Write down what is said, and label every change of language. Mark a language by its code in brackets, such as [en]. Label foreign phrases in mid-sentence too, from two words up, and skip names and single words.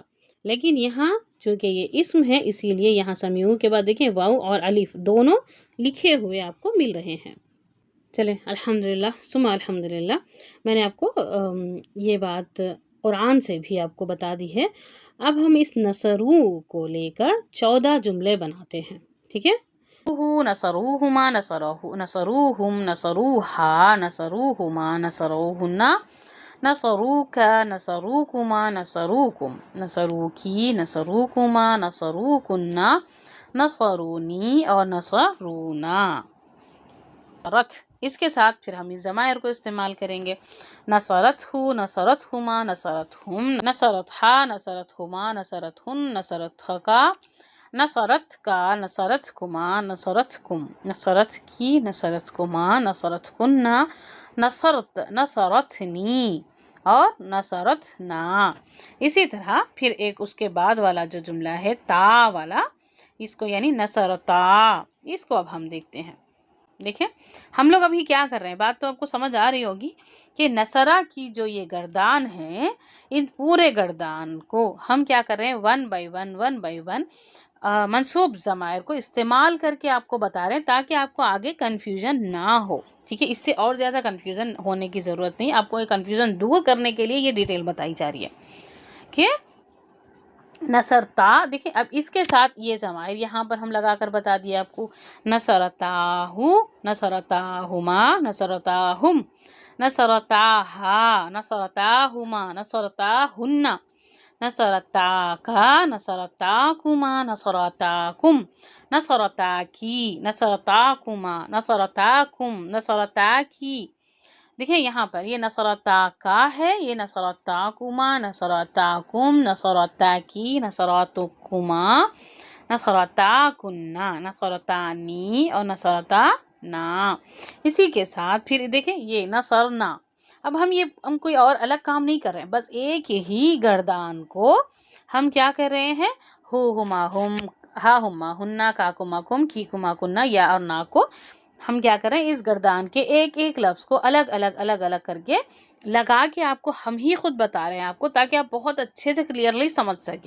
[ur] لیکن یہاں چونکہ یہ اسم ہے اسی لیے یہاں سمیعو کے بعد دیکھیں واو اور الف دونوں لکھے ہوئے آپ کو مل رہے ہیں. چلیں [ar] الحمدللہ ثم الحمدللہ، [ur] میں نے آپ کو یہ بات قرآن سے بھی آپ کو بتا دی ہے. اب ہم اس نصروہ کو لے کر 14 جملے بناتے ہیں. ٹھیک ہے، [ar] نصروہما، نصروہم، نصروہا، نصروہما، نصروہن، نصروکا، نصروکما، نصروکم، نصروکی، نصروکما، نصروکن، نصرونی اور نصرونا. [ur] رت اس کے ساتھ پھر ہم اس ضمائر کو استعمال کریں گے. [ar] نصرتہ، نصرتہما، نصرتہم، نصرتہا، نصرتہما، نصرتہن، نصرتہکا، نصرت کا، نصرتکما، نصرتکم، نصرت کی، نصرتکما، نصرتکن، نصرت، نصرتنی اور نصرتنا. [ur] اسی طرح پھر ایک اس کے بعد والا جو جملہ ہے تا والا، اس کو یعنی نصرتا، اس کو اب ہم دیکھتے ہیں. دیکھیں ہم لوگ ابھی کیا کر رہے ہیں، بات تو آپ کو سمجھ آ رہی ہوگی کہ نصرہ کی جو یہ گردان ہے، ان پورے گردان کو ہم کیا کر رہے ہیں، [en] one by one [ur] منصوب ضمائر کو استعمال کر کے آپ کو بتا رہے ہیں تاکہ آپ کو آگے کنفیوژن نہ ہو. ٹھیک ہے، اس سے اور زیادہ کنفیوژن ہونے کی ضرورت نہیں، آپ کو یہ کنفیوژن دور کرنے کے لیے یہ ڈیٹیل بتائی جا رہی ہے کہ نصرتا. دیکھیں اب اس کے ساتھ یہ ضمائر یہاں پر ہم لگا کر بتا دیا آپ کو، [ar] نصرتاہو، نصرتاہما، نصرتاہم، نصرتاہا، نصرتاہما، نصرتاہن، نصرتاکا، نصرتاکما، نصرتاکم، نصرتاکی، نصرتاکما، نصرتاکم، نصرتاکی. [ur] دیکھیں یہاں پر یہ [ar] نصرتاکا [ur] ہے، یہ [ar] نصرتاکما، نصرتاکم، نصرتاکی، نصرتکما، نصرتاکنا، نصرتانی اور نصرتانا. [ur] اسی کے ساتھ پھر دیکھیں یہ نصرنا. اب ہم کوئی اور الگ کام نہیں کر رہے ہیں، بس ایک ہی گردان کو ہم کیا کر رہے ہیں، [ar] ہو ہما ہم، ہا ہما ہننا، کا کما کم، کی کما کننا، [ur] یا اور نا کو ہم کیا کریں، اس گردان کے ایک ایک لفظ کو الگ الگ کر کے لگا کے آپ کو ہم ہی خود بتا رہے ہیں آپ کو، تاکہ آپ بہت اچھے سے کلیئرلی سمجھ سکیں.